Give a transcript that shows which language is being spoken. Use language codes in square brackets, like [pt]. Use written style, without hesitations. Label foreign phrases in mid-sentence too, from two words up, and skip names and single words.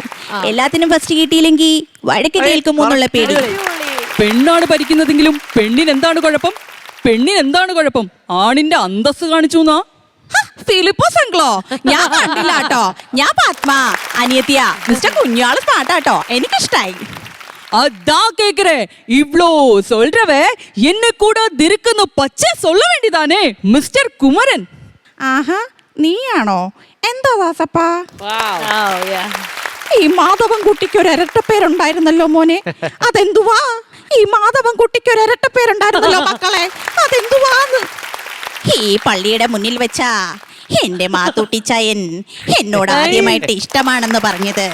[ml] എല്ലാത്തിനും ഫസ്റ്റ് കിട്ടിയില്ലെങ്കിൽ വഴക്ക് കേൾക്കുമോ എന്നുള്ള പേടി. പെണ്ണാണ് ഭരിക്കുന്നതെങ്കിലും പെണ്ണിന് എന്താണ് കുഴപ്പം? പെണ്ണിന് എന്താണ് കുഴപ്പം? ആണിന്റെ അന്തസ് കാണിച്ചു എന്നാ ഫിലിപ്പോസ് അങ്കിളോ? ഞാൻ കണ്ടില്ല കേട്ടോ. ഞാൻ പത്മ അനിയത്തിയ. മിസ്റ്റർ കുഞ്ഞാള് സ്മാർട്ടാട്ടോ, എനിക്കിഷ്ടായി. [ta] அதான் கேக்குறேன். இவ்ளோ சொல்றவே என்ன கூட திருக்குன்னு பச்சை சொல்ல வேண்டியதானே மிஸ்டர் குமரன். [ml] ആഹാ, നീയാണോ? എന്താ ദാസപ്പാ? ഈ മാധവൻ കുട്ടിക്ക് ഒരു ഇരട്ടപ്പേരുണ്ടായിരുന്നല്ലോ മോനെ, അതെന്തുവാ? ഈ മാധവൻ കുട്ടിക്ക് ഒരു ഇരട്ടപ്പേരുണ്ടായിരുന്നല്ലോ മക്കളെ, അതെന്തുവാന്ന്? ഈ പള്ളിയുടെ മുന്നിൽ വെച്ചാ എന്റെ മാത്തൂട്ടിച്ചായൻ എന്നോട് ആദ്യമായിട്ട് ഇഷ്ടമാണെന്ന് പറഞ്ഞത്.